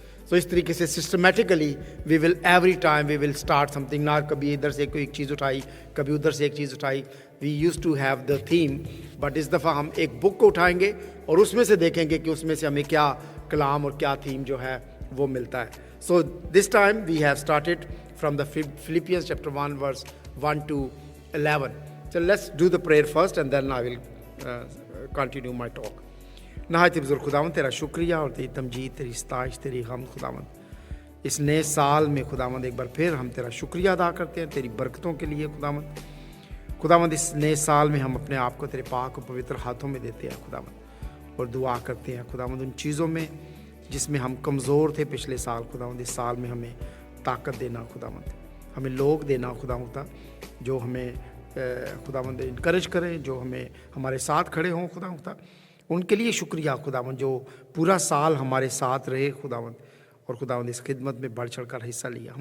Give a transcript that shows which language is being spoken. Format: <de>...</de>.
<ur>تو اس طریقے سے systematically</ur> <en>We will every time we will start something.</en> <ur>نہ کبھی ادھر سے کوئی ایک چیز اٹھائی کبھی ادھر سے ایک چیز اٹھائی.</ur> <en>we use to have the theme but</en> <ur>اس دفعہ ہم ایک بک کو اٹھائیں گے اور اس میں سے دیکھیں گے کہ اس میں سے ہمیں کیا کلام اور کیا تھیم جو ہے وہ ملتا ہے.</ur> <en>So this time we have started from the Philippians chapter 1 verse 1 to 11. So let's do the prayer first and then I will continue my talk.</en> <ur>نہایت بزرگ خداوند تیرا شکریہ اور تیری تمجید تیری ستائش تیری حمد خداوند اس نئے سال میں خداوند ایک بار پھر ہم تیرا شکریہ ادا کرتے ہیں تیری برکتوں کے لیے. خداوند اس نئے سال میں ہم اپنے آپ کو تیرے پاک و پوتر ہاتھوں میں دیتے ہیں خداوند اور دعا کرتے ہیں خداوند ان چیزوں میں جس میں ہم کمزور تھے پچھلے سال خداوند اس سال میں ہمیں طاقت دینا خداوند ہمیں لوگ دینا خداوند جو ہمیں خداوند انکریج کریں جو ہمیں ہمارے ساتھ کھڑے ہوں خداوند ان کے لیے شکریہ خداوند جو پورا سال ہمارے ساتھ رہے خداوند اور خداوند اس خدمت میں بڑھ چڑھ کر حصہ لیا.</ur>